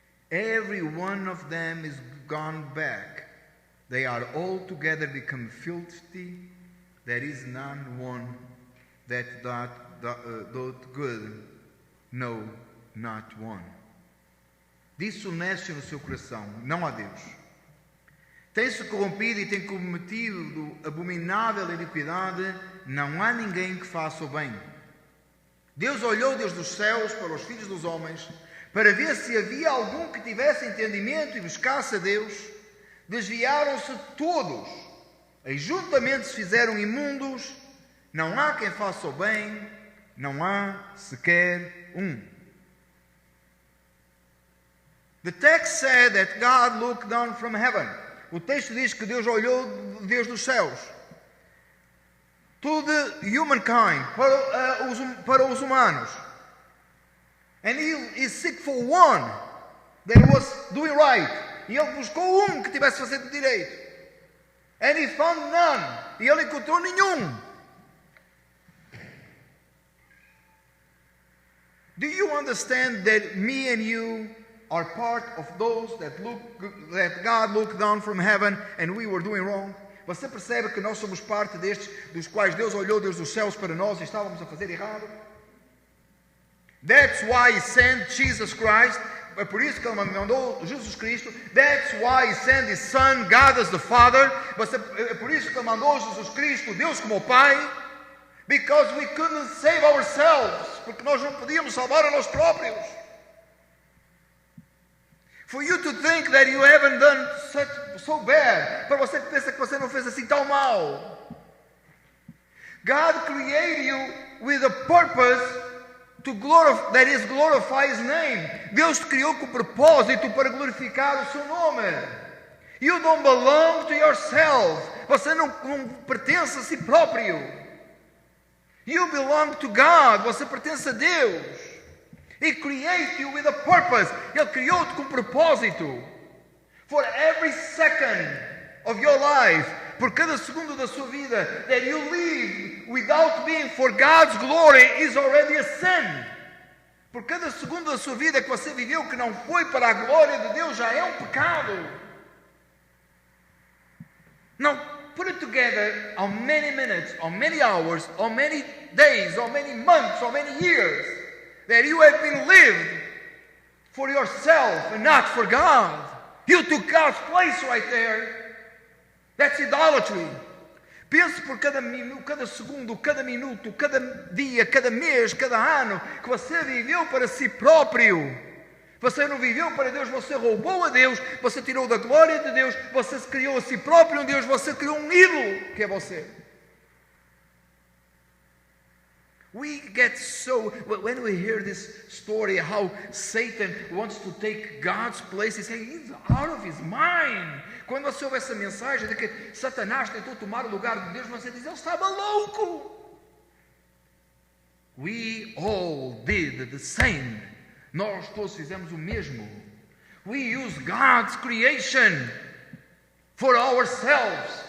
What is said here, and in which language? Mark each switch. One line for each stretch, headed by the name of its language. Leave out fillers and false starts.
English: Every one of them is gone back. They are altogether become filthy. There is none one that doth good, no, not one.
Portuguese: Disso honesto no seu coração, não há Deus. Tem-se corrompido e tem cometido abominável iniquidade, não há ninguém que faça o bem. Deus olhou desde os céus para os filhos dos homens, para ver se havia algum que tivesse entendimento e buscasse a Deus. Desviaram-se todos, e juntamente se fizeram imundos, não há quem faça o bem, não há sequer um.
English: The text said that God looked down from heaven.
Portuguese: O texto diz que Deus olhou desde os céus.
English: To the humankind,
Portuguese: para os humanos.
English: And he is seek for one that was doing right.
Portuguese: E ele buscou que tivesse fazendo direito.
English: And he found none.
Portuguese: E ele encontrou nenhum.
English: Do you understand that me and you are part of those that God looked down from heaven and we were doing wrong?
Portuguese: Você percebe que nós somos parte destes, dos quais Deus olhou desde os céus para nós e estávamos a fazer errado?
English: That's why He sent Jesus Christ.
Portuguese: É por isso que Ele mandou Jesus Cristo.
English: That's why He sent His Son, God as the Father.
Portuguese: É por isso que Ele mandou Jesus Cristo, Deus como Pai.
English: Because we couldn't save ourselves.
Portuguese: Porque nós não podíamos salvar a nós próprios.
English: For you to think that you haven't done so bad.
Portuguese: Para você que pensa que você não fez assim tão mal.
English: God created you with a purpose that is glorify His name.
Portuguese: Deus te criou com propósito para glorificar o seu nome.
English: You don't belong to yourself.
Portuguese: Você não pertence a si próprio.
English: You belong to God.
Portuguese: Você pertence a Deus.
English: He created you with a purpose.
Portuguese: Ele criou-te com propósito.
English: For every second of your life,
Portuguese: por cada segundo da sua vida,
English: that you live without being for God's glory is already a sin.
Portuguese: Por cada segundo da sua vida que você viveu que não foi para a glória de Deus já é um pecado.
English: Now, put it together how many minutes, how many hours, how many days, how many months, how many years that you have been lived for yourself and not for God. You took God's place right there. That's idolatry.
Portuguese: Pense por cada segundo, cada minuto, cada dia, cada mês, cada ano que você viveu para si próprio. Você não viveu para Deus, você roubou a Deus, você tirou da glória de Deus, você se criou a si próprio um Deus, você criou um ídolo que é você.
English: We get so, when we hear this story, how Satan wants to take God's place, he's saying he's out of his mind.
Portuguese: Quando você ouve essa mensagem de que Satanás tentou tomar o lugar de Deus, você diz, ele estava louco.
English: We all did the same.
Portuguese: Nós todos fizemos o mesmo.
English: We use God's creation for ourselves.